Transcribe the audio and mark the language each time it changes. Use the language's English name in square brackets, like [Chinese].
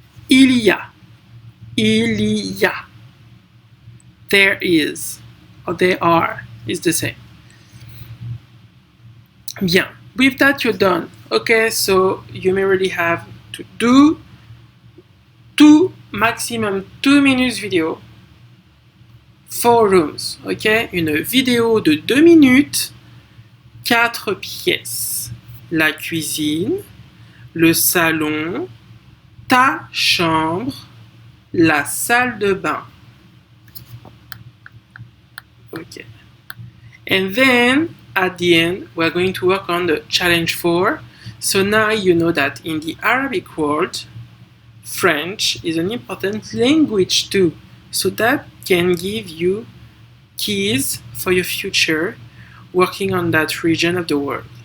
[French] Il y a. Il y a. [English] There is. Or there are. Is the same. Bien. With that, you're done. Okay, so you may really have to do maximum 2 minutes vidéo, 4 rooms. [French] Ok, une vidéo de 2 minutes, 4 pièces. La cuisine, le salon, ta chambre, la salle de bain. [English] Okay. And then at the end, we're going to work on the challenge 4. So now you know that in the Arabic world, French is an important language too. So that can give you keys for your future working on that region of the world.